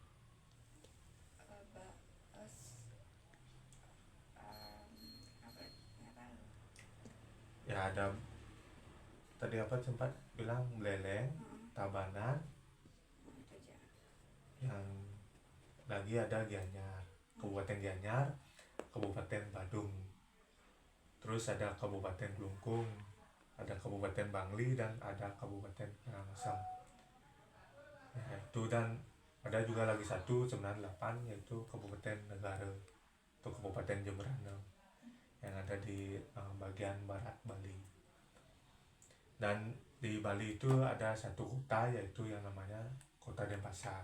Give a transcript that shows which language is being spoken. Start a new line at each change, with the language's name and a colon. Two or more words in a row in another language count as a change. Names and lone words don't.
Indonesian: apa? Gak tahu. ya, ada tadi apa sempat bilang Beleleng, Tabanan, Itu aja. yang lagi ada Gianyar, Kabupaten Gianyar, Kabupaten Badung, terus ada Kabupaten Klungkung, ada Kabupaten Bangli, dan ada Kabupaten Karangasem. Ya, itu, dan ada juga lagi satu 98, yaitu Kabupaten Negara atau Kabupaten Jemberana yang ada di bagian barat Bali. Dan di Bali itu ada satu kota, yaitu yang namanya Kota Denpasar.